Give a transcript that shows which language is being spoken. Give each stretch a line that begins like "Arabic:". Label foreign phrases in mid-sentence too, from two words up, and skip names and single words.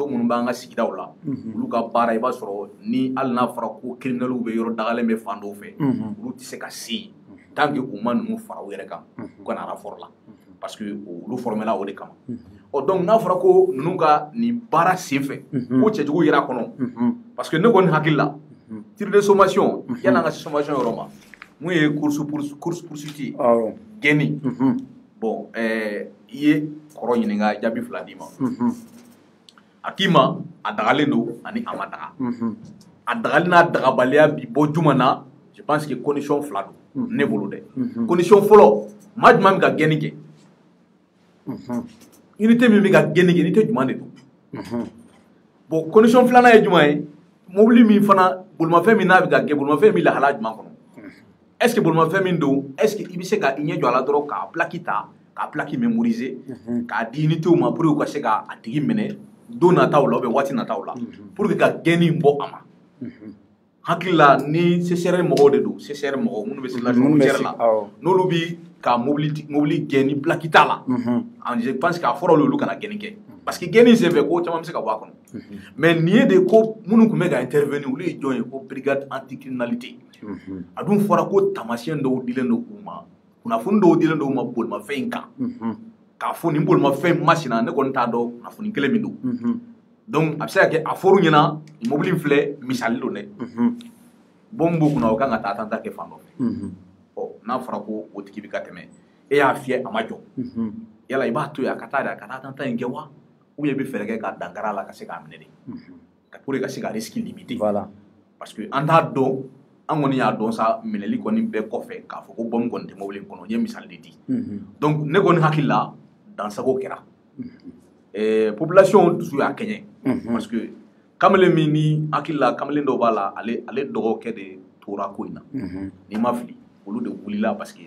Bambara: minnu b'an ka sigidaw la olu ka baara i b'a sɔrɔ ni hali n'a fɔra ko criminels bɛ yɔrɔ dagalen bɛ fan dɔw fɛ olu tɛ se ka se yen
French: tant que
Bambara: u ma ninnu fara u yɛrɛ kan u kana rapport la
French: parce que
Bambara: olu formela o de kama donc n'a fɔra ko ninnu ka nin baara senfɛ ko cɛjugu yera kɔnɔ parce que ne kɔni hakili la
French: tir de sommation
Bambara: yan'an ka se sommation yɔrɔ ma mun ye
French: course poursuite
Bambara: ye gɛnni bon i ye kɔrɔ ɲininka jaabi 2 d'i ma a k'i ma a dagalen don ani a ma daga a dagali n'a dagabaliya bi bɔ juma na
French: je pense que condition
Bambara: 2 don ne bolo dɛ condition fɔlɔ maa jumɛn bɛ ka gɛnni kɛ unité min bɛ ka gɛnni kɛ unité jumɛn de don bon condition 2nan ye jumɛn ye mobili min fana bolimafɛn min n'a bɛ ka gɛn bolimafɛn min lahala jumɛn kɔnɔ
French: est ce que
Bambara: bolimafɛn min don
French: est ce que
Bambara: i bɛ se ka i ɲɛ jɔ a la dɔrɔn k'a plaque ta k'a
French: plaque mémoriser
Bambara: k'a di unitéw ma pour que u ka se k'a tigi minɛ don nataw la
French: ou bien
Bambara: waati nataw la
French: pour que
Bambara: ka gɛnni bɔ a ma hakili la ni CCR mɔgɔw de don CCR mɔgɔw minnu bɛ
French: circulation routière
Bambara: la n'olu bɛ ka mobili gɛn ni plaque t'a la
French: je pense
Bambara: k'a fɔra olu kana gɛnni kɛ
French: parce que
Bambara: gɛnni senfɛ ko caman bɛ se ka bɔ a kɔnɔ mais nin ye de ko minnu tun bɛ ka intervenir olu ye jɔn ye ko
French: brigade anticriminalité
Bambara: a dun fɔra ko taamasiyɛn dɔw dilen don u ma kunnafoni dɔw dilen don u ma bolimafɛn in kan k'a fɔ nin bolimafɛn masina ne kɔni t'a dɔn kunnafoni kelen min don donc a bɛ se ka kɛ a fɔr'u ɲɛna nin mobili in filɛ misali don dɛ bon b'u kunna o kan ka taa attentat kɛ fan dɔ fɛ n'a fɔra ko o tigi bɛ ka tɛmɛ e y'a fiyɛ a ma jɔ yala i b'a to yen a ka taa de a ka taa attentat in kɛ wa
French: ou bien
Bambara: i bɛ fɛɛrɛ kɛ ka dankara a la ka se k'a minɛ de
French: pour que
Bambara: ka se ka
French: risque limiter
Bambara: parce que an t'a dɔn an kɔni y'a dɔn sa minɛli kɔni bɛɛ kɔfɛ k'a fɔ ko bɔn kɔni tɛ mobili kɔnɔ n ye misali de di donc ne kɔni hakili la dansago kɛra population dusu y'a kɛɲɛ
French: parce que
Bambara: kamalen min ni hakili la kamalen dɔw b'a la ale dɔgɔkɛ de tora ko in na n'i ma fili olu de wulila
French: parce que